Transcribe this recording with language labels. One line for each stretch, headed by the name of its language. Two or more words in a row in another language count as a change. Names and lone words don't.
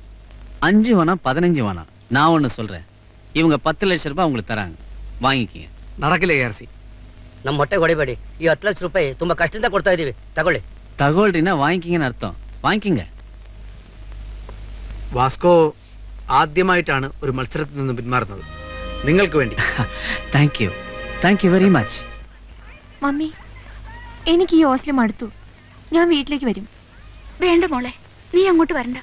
Tamil: 5 வேணாம் 15 வேணாம். நான் ஒண்ணு சொல்றேன், இவங்க 10 லட்சம் ரூபாய் உங்களுக்கு தராங்க, வாங்கிக்கங்க.
Malayalam: നടക്കില്ല KRC.
Kannada: ನಮ್ಮ ಹೊಟ್ಟೆ ಹೊಡಿಬೇಡಿ. ಈ 10 ಲಕ್ಷ ರೂಪಾಯಿ ತುಂಬಾ ಕಷ್ಟದಿಂದ ಕೊಡ್ತಾ ಇದೀವಿ, ತಗೊಳ್ಳಿ.
Tamil: தகவல்னா வாங்கிக்கிங்கன்னு அர்த்தம். வாங்கிக்கங்க.
Malayalam: വാസ്കോ ആദ്യമായിട്ടാണ് ഒരു മത്സരത്തിൽ നിന്ന് പിന്മാറുന്നത്. നിങ്ങൾക്ക് വേണ്ടി.
English: thank you very much.
Malayalam: മമ്മി, എനിക്ക് ഈ ഹോസ്റ്റൽ മടുത്തു. ഞാൻ വീട്ടിലേക്ക് വരും. വേണ്ട മോളെ, നീ അങ്ങോട്ട് വരണ്ട.